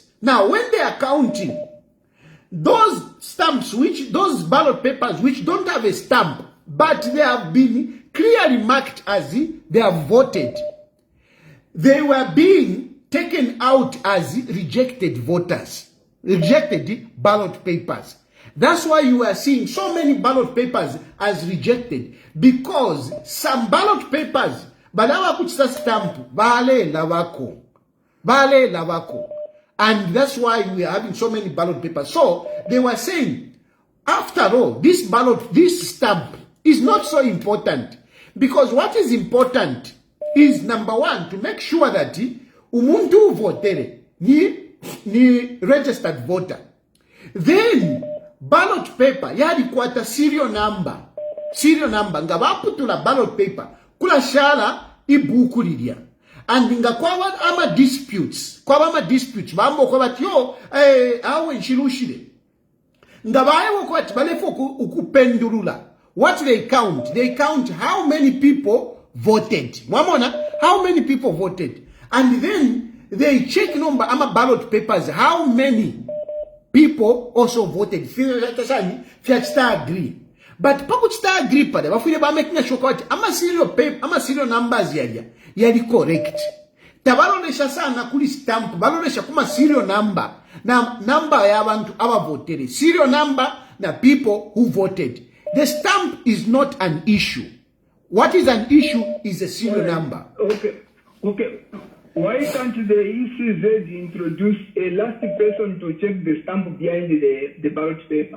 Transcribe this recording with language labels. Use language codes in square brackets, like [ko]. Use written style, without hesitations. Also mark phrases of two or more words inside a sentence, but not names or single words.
[en] Now, when they are counting, those stamps, those ballot papers which don't have a stamp, but they have been clearly marked as they have voted, they were being taken out as rejected voters, rejected ballot papers. That's why you are seeing so many ballot papers as rejected, because some ballot papers, [bem] balawa kuchita stamp, bale lavako. [en] And that's why we are having so many ballot papers. So they were saying, after all, this stamp is not so important, because what is important is, number one, to make sure that [bem] umuntu votere ni [en] registered voter. Then ballot paper [bem] yalikwata [en] serial number [bem] nga baputula [en] ballot paper [bem] kula shala ibuku lilya. And nga kwa ama disputes bambo kwa bati yo awe nchilushile nga baewo kwa balefo ukupendulula. [en] What they count how many people voted. Mwamona, how many people voted. And then they check number ama ballot papers, how many people also voted. Fiat agree. But pakuchita agree [bem] pade, wafile ba [en] making sure that ama serial numbers yali correct. [bem] Tabalonesha sana kuli stamp, balonesha kuma serial number. Na number ya abantu aba voted. [en] Serial number na people who voted. The stamp is not an issue. What is an issue is a serial number. Okay. Why can't the ECZ introduce a last person to check the stamp behind the ballot paper?